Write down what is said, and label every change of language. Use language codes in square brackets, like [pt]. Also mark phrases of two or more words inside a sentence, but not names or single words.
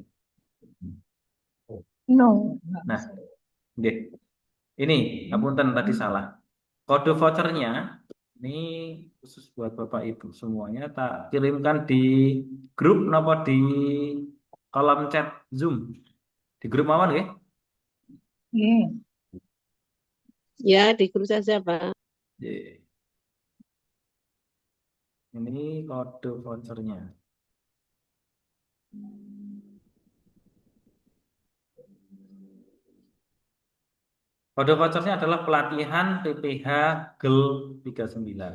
[id] No. Nah, deh. Ini, apunten tadi salah. Kode vouchernya ini khusus buat Bapak Ibu semuanya tak kirimkan di grup napa di kolom chat Zoom. [jv] Di grup mawon nggih? Nggih. [id] Ya, di grup saja, Pak. Nggih. Ini kode vouchernya. Kode vouchernya adalah pelatihan PPH GEL 39.